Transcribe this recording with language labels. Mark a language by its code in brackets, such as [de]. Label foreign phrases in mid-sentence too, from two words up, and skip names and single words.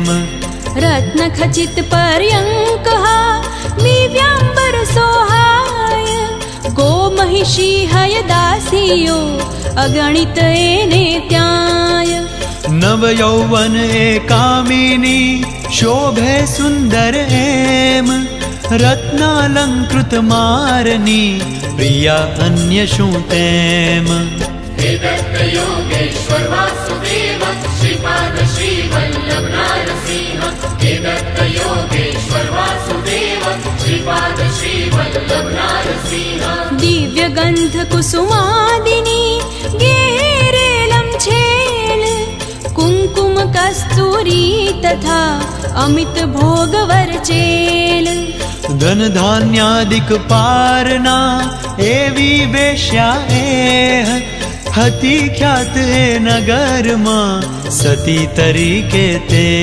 [gu] રત્ન ખચિત પર્યંક દિવ્યાંબર સોહાય ગો મહિષી હય દાસીઓ અગણિત એને ત્યાય નવ યૌવન એ કામિની શોભે સુંદર એમ રત્નાલંકૃત મારની પ્રિયા અન્ય શું તેમ [sa] हे दत्त योगेश्वर वासुदेव श्रीपाद श्री वल्लभ नारसिंह हे दत्त योगेश्वर वासुदेव श्रीपाद श्री वल्लभ नारसिंह [gu] દિવ્ય ગંધ કુસુમાદિની ગેરેલમ છેલ કુંકુમ કસ્તુરી તથા અમિત ભોગ વરચેલ ધન ધાન્યાદિક પારના એવી વેશ્યા એ હતી ખ્યાત એ નગરમાં સતી તરીકે તે